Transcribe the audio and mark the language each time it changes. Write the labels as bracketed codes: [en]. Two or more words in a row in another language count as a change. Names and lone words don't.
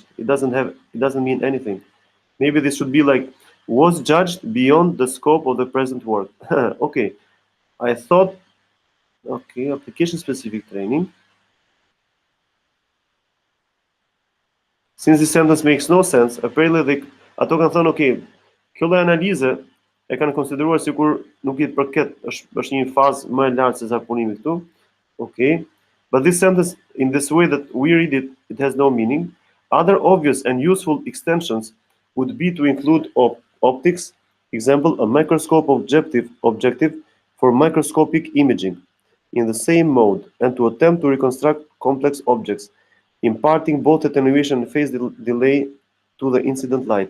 [en] It doesn't mean anything. Maybe this should be like was judged beyond the scope of the present work. Okay. I thought, okay, application-specific training. Since this sentence makes no sense, apparently they [sq] ato kanë thënë, okay, kjo lloj analize e kanë konsideruar sikur nuk i përket, është një fazë më e lartë se sa punimi këtu. [en] Okay. But this sentence, in this way that we read it, it has no meaning. Other obvious and useful extensions would be to include optics, example, a microscope objective for microscopic imaging in the same mode, and to attempt to reconstruct complex objects, imparting both attenuation and phase delay to the incident light.